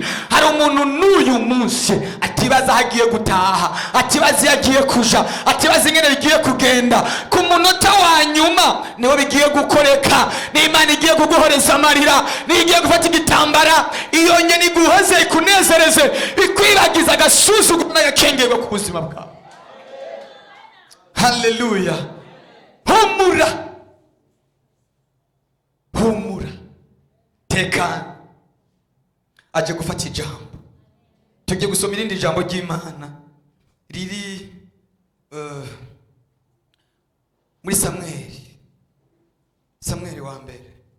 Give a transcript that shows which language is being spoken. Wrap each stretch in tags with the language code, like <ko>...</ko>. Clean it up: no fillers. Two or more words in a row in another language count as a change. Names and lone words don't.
<rn>hari umuntu n'uyu munsi atibaza hagiye gutaha, atibaza yagiye kuja, atibaza ingene bigiye kugenda. ku munota munota wa nyuma niho bigiye gukoreka. N'Imana igiye kuguhoreza amarira, nigiye gufata igitambara iyo nyene iguhoze ikunezereze, ikwibagiza agasuzuguro n'agakengerwa ku buzima bwawe. Haleluya. Humura, humura, tekana. Aje gufata ijambo. Tugiye gusoma irindi jambo ry'Imana riri muri Samweli wa mbere.</rn>